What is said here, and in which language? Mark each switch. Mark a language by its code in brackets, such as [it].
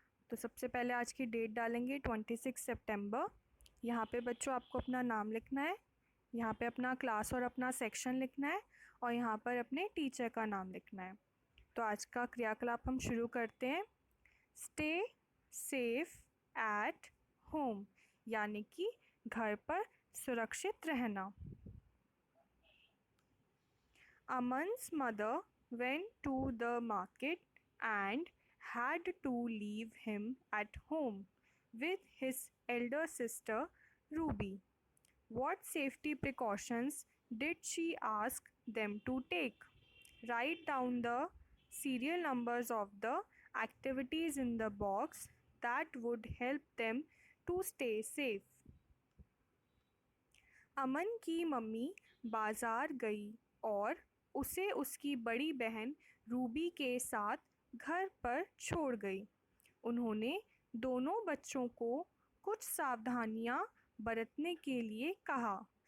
[hi] तो सबसे पहले आज की डेट डालेंगे 26 सितंबर। यहाँ पे बच्चों आपको अपना नाम लिखना है, यहाँ पे अपना क्लास और अपना सेक्शन लिखना है और यहाँ पर अपने टीचर का नाम लिखना है। तो आज का क्रियाकलाप हम शुरू करते हैं। [en] stay safe at home, [hi] यानी कि घर पर सुरक्षित रहना। [en] Aman's mother went to the market and had to leave him at home with his elder sister Ruby. What safety precautions did she ask them to take? Write down the serial numbers of the activities in the box that would help them to stay safe. [hi] अमन की mummy बाज़ार गई और उसे उसकी बड़ी बहन Ruby के साथ घर पर छोड़ गई। उन्होंने दोनों बच्चों को कुछ सावधानियां बरतने के लिए कहा।